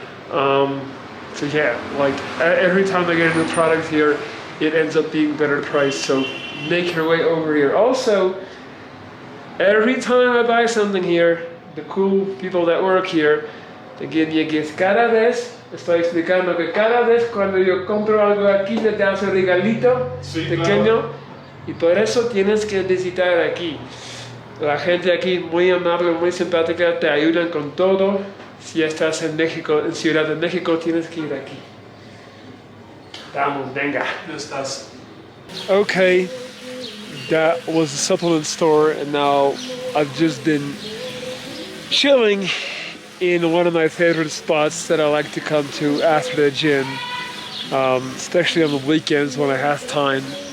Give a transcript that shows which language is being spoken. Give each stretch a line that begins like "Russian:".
English: So yeah, like every time I get a new product here, it ends up being better priced, so make your way over here. Also, every time I buy something here, the cool people that work here, they give me a gift.
Spanish: Cada vez estoy explicando que cada vez cuando yo compro algo aquí me das un regalito pequeño, claro. Y por eso tienes que visitar aquí. La gente aquí muy amable, muy simpática, te ayudan con todo. Si estás en México, en Ciudad de México, tienes que ir aquí. Vamos, venga. Ya estás.
English: Okay, that was the supplement store, and now I've just been chilling in one of my favorite spots that I like to come to after the gym, especially on the weekends when I have time.